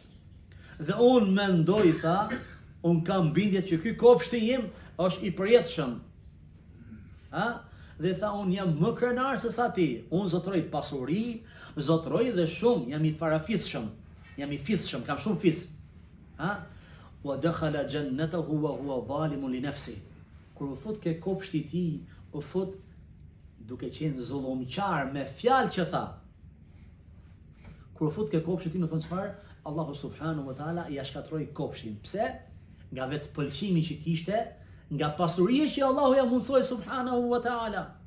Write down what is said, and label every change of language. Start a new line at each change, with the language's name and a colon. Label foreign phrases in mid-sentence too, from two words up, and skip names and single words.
Albanian: Dhe un mendoj, tha, un kam bindje që ky kopshti im është I përjetshëm. Dhe tha, un jam më krenar se sa ti, un zotroj pasuri, zotroj dhe shumë, jam I farafitshëm, jam I fitshëm, kam shumë fis.
Arabic: ودخل جنته وهو ظالم لنفسه.
Albanian: Kur u fut ke kopshti I tij, u fut duke qenë zullumqar me fjalë që tha. Kur u fut ke kopshti I tij, më thon çfarë? Allahu
Arabic: سبحانه وتعالى
Albanian: I shkatroi kopshtin. Pse? Nga vetëpëlqimi që kishte, nga pasuria që Allahu ja mundsoi
Arabic: سبحانه وتعالى.